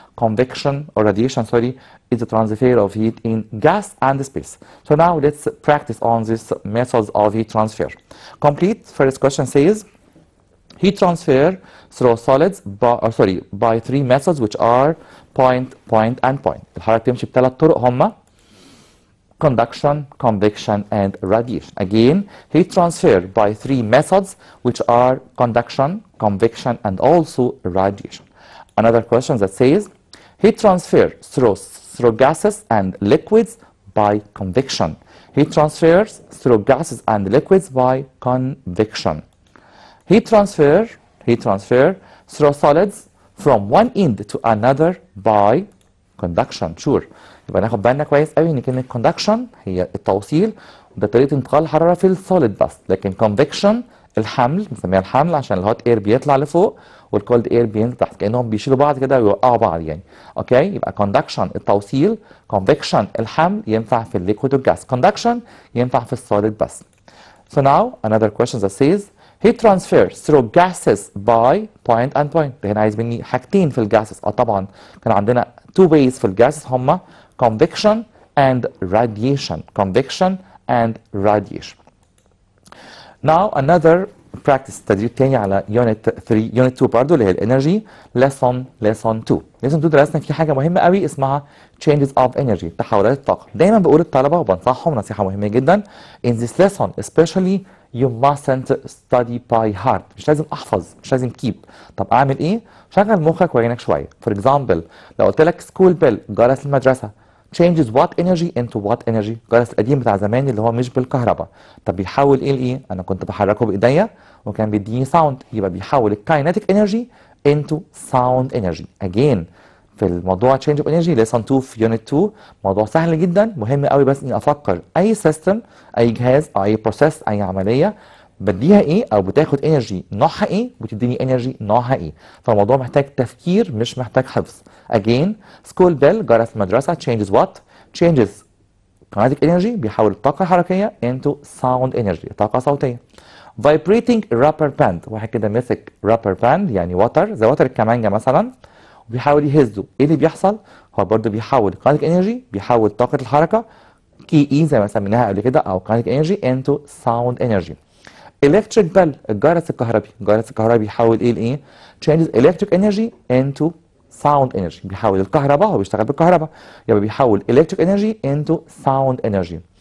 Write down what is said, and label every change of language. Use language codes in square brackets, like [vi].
[en] Convection or radiation, sorry, is the transfer of heat in gas and space. So now let's practice on these methods of heat transfer. Complete. First question says heat transfer through solids by 3 methods which are point and point. [ar] الحرارة بتمشي بثلاث طرق هما [en] conduction, convection and radiation. Again, heat transfer by 3 methods which are conduction, convection and also radiation. Another question that says heat transfer through gases and liquids by convection. Heat transfers through gases and liquids by convection. Heat transfer through solids from one end to another by conduction. sure. [ar] يبقى ناخد بالنا كويس قوي ان كلمه conduction هي التوصيل، وده طريقه انتقال الحراره في السوليد بس، لكن convection الحمل، بنسميها الحمل عشان الهوت اير بيطلع لفوق والكولد اير بينزل تحت، كانهم بيشيلوا بعض كده ويوقعوا بعض يعني. اوكي، يبقى conduction التوصيل، convection الحمل ينفع في الليكويد والجاس، conduction ينفع في السوليد بس. [en] So now another question that says heat transfers through gases by point and point. [ar] ده هنا عايز مني حاجتين في الجاسز. طبعا كان عندنا [en] two ways [ar] في الجاسز هما [en] convection and radiation. convection and radiation. Now another practice [ar] تدريب تاني على [en] unit 3 unit 2 [ar] برضه اللي هي الانرجي [en] lesson 2. [ar] lesson 2 درسنا فيه حاجه مهمه قوي اسمها [en] changes of energy، [ar] تحولات الطاقه. دايما بقول للطلبه وبنصحهم نصيحه مهمه جدا [en] in this lesson especially you mustn't study by heart. [ar] مش لازم احفظ، مش لازم keep. طب اعمل ايه؟ شغل مخك وعينك شويه. [en] for example [ar] لو قلت لك [en] school bell [ar] جرس المدرسه [en] changes what energy into what energy. [ar] الجرس القديم بتاع زمان اللي هو مش بالكهرباء، طب بيحول ايه لايه؟ انا كنت بحركه بايديا وكان بيديني ساوند، يبقى بيحول الكاينتيك انرجي [en] into sound energy. [ar] again في الموضوع [en] change of energy [ar] lesson 2 في unit 2 موضوع سهل جدا، مهم قوي بس اني افكر اي سيستم، اي جهاز او اي بروسيس، اي عمليه بديها ايه او بتاخد انرجي نوعها ايه وتديني انرجي نوعها ايه. فالموضوع محتاج تفكير مش محتاج حفظ. [en] again school bell [ar] جرس المدرسه [en] changes what changes kinetic energy [ar] بيحول الطاقه الحركيه [en] into sound energy [ar] طاقه صوتيه. vibrating rubber band واحد كده مسك rubber band يعني وتر زي وتر الكمانجه مثلا وبيحاول يهزه، ايه اللي بيحصل؟ هو برضه بيحول kinetic energy بيحول طاقه الحركه كي اي زي ما سميناها قبل كده او [en] kinetic energy into sound energy. [ar] electric bell الجرس الكهربي، الجرس الكهربي بيحول ايه لايه؟ [en] changes electric energy into sound energy [ar] بيحول الكهرباء، هو بيشتغل بالكهرباء يبقى بيحول [en] electric energy into sound energy.